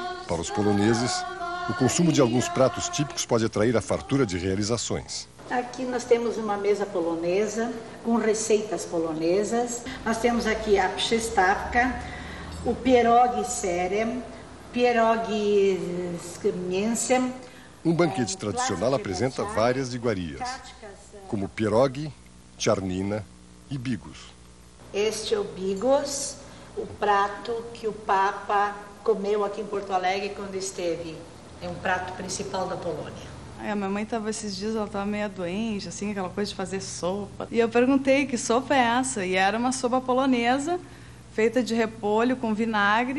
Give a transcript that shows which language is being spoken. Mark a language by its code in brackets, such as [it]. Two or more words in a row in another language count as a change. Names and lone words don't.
[pt] para os poloneses, o consumo de alguns pratos típicos pode atrair a fartura de realizações. Aqui nós temos uma mesa polonesa, com receitas polonesas. Nós temos aqui a przystawka, o [pl] pierogi serem, pierogi z mięsem. [pt] Um banquete tradicional apresenta várias iguarias, como pierogi, czarnina e bigos. Este é o bigos, o prato que o Papa comeu aqui em Porto Alegre quando esteve. É um prato principal da Polônia. A minha mãe estava esses dias, ela estava meio doente, assim, aquela coisa de fazer sopa. E eu perguntei que sopa é essa? E era uma sopa polonesa, feita de repolho com vinagre.